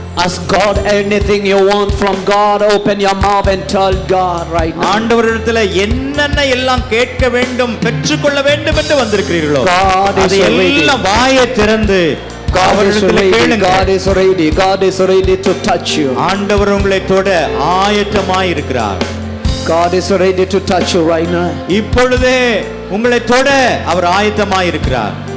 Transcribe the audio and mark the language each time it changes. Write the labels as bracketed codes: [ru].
[en] Ask God anything you want from God. Open your mouth and tell God right now. [ta] ஆண்டவரிடத்தில் என்னென்ன எல்லாம் கேட்க வேண்டும் பெற்றுக்கொள்ள வேண்டும் என்று வந்திருக்கிறீர்களோ [en] God is ready. [ta] எல்லாம் வாயை திறந்து [en] God is ready. [ta] கேளுங்கள். [en] God is ready. God is ready to touch you. [ta] ஆண்டவர் உங்களை தொட ஆயத்தமாய் இருக்கிறார். [en] God is ready to touch you right now. [ta] இப்பொழுதே உங்களை தொட அவர் ஆயத்தமாய் இருக்கிறார்.